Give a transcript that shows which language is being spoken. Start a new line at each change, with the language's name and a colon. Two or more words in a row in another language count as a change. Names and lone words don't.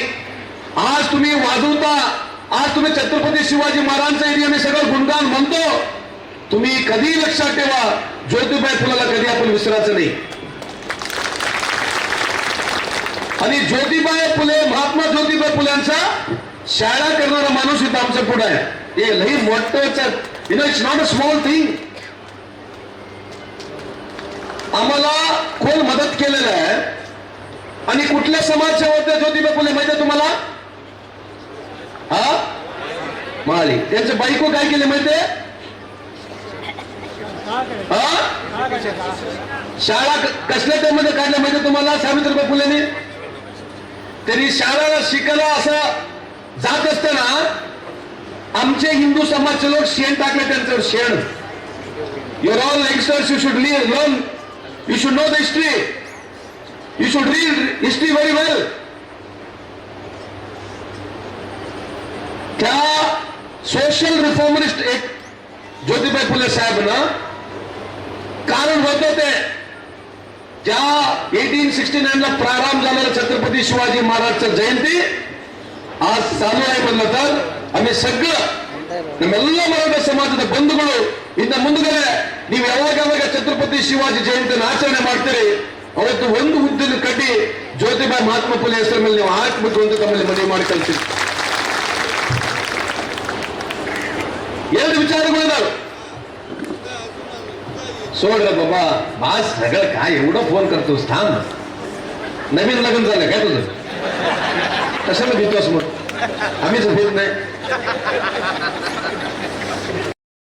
Marathi: आज तुम्ही वाजवता, आज तुम्ही छत्रपती शिवाजी महाराजांचा एरियाने सगळं गुणगान म्हणतो. तुम्ही कधी लक्षात ठेवा, ज्योतिबाई फुलेला कधी आपण विसरायचं नाही. आणि ज्योतिबाई फुले, महात्मा ज्योतिबाई फुल्यांचा शाळा करणारा माणूस इथं आमच्या पुढे आहे. हे लई मोठं,
English: It's not a small thing.
Marathi: आम्हाला कोण मदत केलेलं आहे आणि कुठल्या समाजच्या होते ज्योतिबा फुले माहिती आहे तुम्हाला? हा, माळी. त्यांचे बायको काय केले माहितीये? शाळा कसल्या त्यामध्ये काढल्या माहिती तुम्हाला? सावित्रीबाई फुलेने तरी शाळेला शिकायला असं जात असताना आमचे हिंदू समाजचे लोक शेण टाकले त्यांच्यावर. शेण.
English: your all youngsters, you should learn, you should know the history, you should read history very well.
Marathi: त्या
English: social reformist
Marathi: एक ज्योतिबाई फुले साहेब ना कारण होतं ते त्या 1869 ला प्रारंभ झालेला छत्रपती शिवाजी महाराजचा जयंती आज चालू आहे म्हणलं तर आम्ही सगळं
Kannada: ನಮ್ಮೆಲ್ಲ ಮರಾಠ ಸಮಾಜದ ಬಂಧುಗಳು ಇನ್ನು ಮುಂದುಗಡೆ ನೀವು ಯಾವಾಗ ಛತ್ರಪತಿ ಶಿವಾಜಿ ಜಯಂತಿಯನ್ನು ಆಚರಣೆ ಮಾಡ್ತೀರಿ ಅವತ್ತು ಒಂದು ಹುದ್ದನ್ನು ಕಟ್ಟಿ ಜ್ಯೋತಿಬಾಯಿ ಮಹಾತ್ಮ ಫುಲೆ ಹೆಸರ ಮೇಲೆ ನೀವು ಹಾಕಬೇಕು ಅಂತ ತಮ್ಮಲ್ಲಿ ಮನವಿ ಮಾಡಿ ಕಳಿಸ್ತೀವಿ. ಎರಡು विचारಗಳಿದಾವೆ.
Marathi: सोड रे बाबा, बास सगळं काय एवढं फोन करतोस? थांब, नवीन लग्न झालं काय तुझं? कशाला भीतोस मग? आम्हीच भीत नाही.